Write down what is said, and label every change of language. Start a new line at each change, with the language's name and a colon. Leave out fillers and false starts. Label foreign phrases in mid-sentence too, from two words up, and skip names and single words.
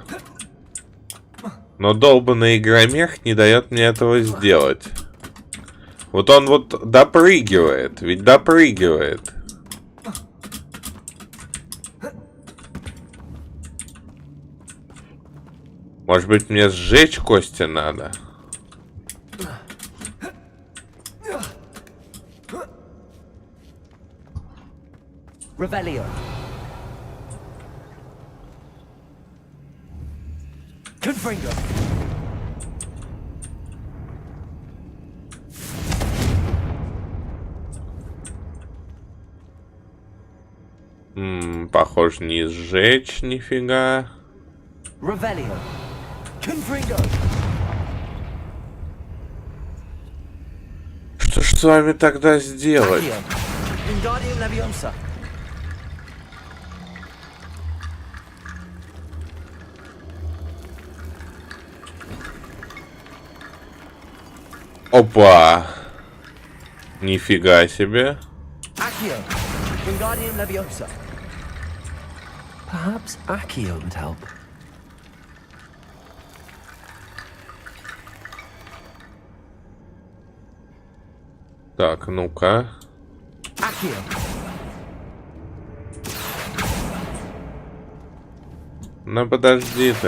Russian: Но долбанный игромех не дает мне этого сделать. Вот он вот допрыгивает, ведь допрыгивает. Может быть, мне сжечь кости надо? Revelio. Confringo. Похоже, не сжечь нифига. Revelio. Confringo. Что ж с вами тогда сделать? Wingardium Leviosa. Опа! Нифига себе. Accio. Wingardium Leviosa.
English: Perhaps Accio would help.
Russian: Так, ну-ка. Accio. Ну подожди ты.